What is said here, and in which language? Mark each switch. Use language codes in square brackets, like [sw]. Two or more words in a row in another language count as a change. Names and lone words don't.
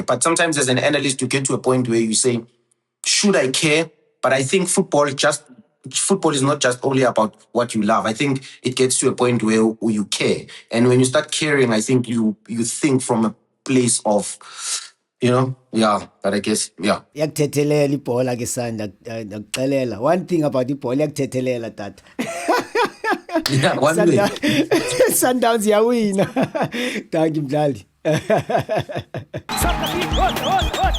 [en] But sometimes as an analyst, you get to a point where you say, should I care? But I think football is not just only about what you love. I think it gets to a point where you care. And when you start caring, I think you think from a place of, but I guess, yeah. [xh] Yakuthethelela ibhola ke Sanda, ndakuxelela. [en] One thing about [xh] ibhola yakuthethelela tata. [en] Yeah, one way. [xh] Sundowns yawina. [en] Thank you, mdlali.